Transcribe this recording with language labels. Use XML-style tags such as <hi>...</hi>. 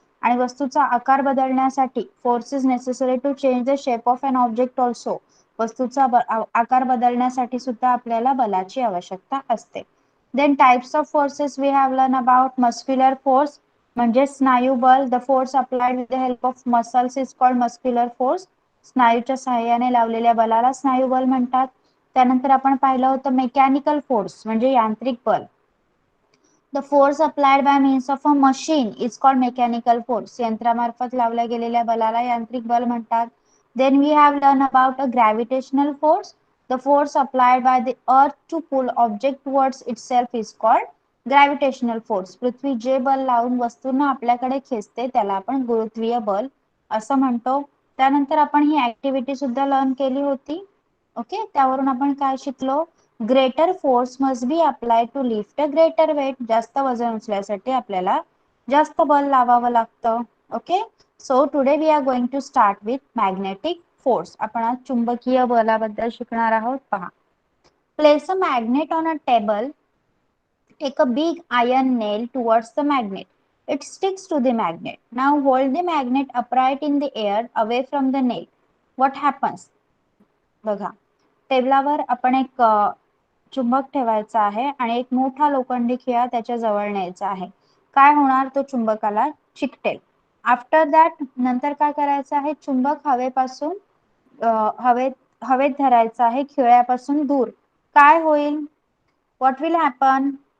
<mr>आणि वस्तूचा आकार बदलण्यासाठी</mr> <en>Force is necessary to change the shape of an object also.</en> <mr>वस्तूचा आकार बदलण्यासाठी सुद्धा आपल्याला बलाची आवश्यकता असते.</mr> <en>Then types of forces we have learn about. Muscular force</en> <mr>म्हणजे स्नायू बल.</mr> <en>The force applied with the help of muscles is called muscular force.</en> <mr>स्नायूच्या सहाय्याने लावलेल्या बलाला स्नायू बल म्हणतात. त्यानंतर आपण पाहिलं होतं मेकॅनिकल फोर्स म्हणजे यांत्रिक बल.</mr> <en>The force applied by means of a machine is called mechanical force.</en> <mr>यंत्रामार्फत लावल्या गेलेल्या बलाला यांत्रिक बल म्हणतात.</mr> <en>Then we have learn about a gravitational force. The force applied by the earth to pull object towards itself is called gravitational force.</en> <mr>पृथ्वी जे बल लावून वस्तूंना आपल्याकडे खेचते त्याला आपण गुरुत्वीय बल असं म्हणतो. त्यानंतर आपण ही ऍक्टिव्हिटी सुद्धा लर्न केली होती. ओके. त्यावरून आपण काय शिकलो?</mr> <en>Greater force must be apply to lift a greater weight.</en> <mr>जास्त वजन उचलण्यासाठी आपल्याला जास्त बल लावावं लागतं. Okay.</mr> <en>So today we are going to start with magnetic force.</en> <mr>आपण आज चुंबकीय बलाबद्दल शिकणार आहोत. पहा.</mr> <en>Place a magnet on a table. Take a big iron nail towards the magnet. It sticks to the magnet. Now hold the magnet upright in the air away from the nail. What happens?</en> <mr>बघा, टेबलावर आपण एक चुंबक ठेवायचा आहे आणि एक मोठा लोखंडी खिळा त्याच्या जवळ न्यायचा आहे. काय होणार? तो चुंबकाला चिकटेल.</mr> <en>after that</en> <mr>नंतर काय करायचं आहे? चुंबक हवेपासून हवेत धरायचं आहे खिळ्यापासून दूर. काय होईल?</mr> <en>What will happen?</en>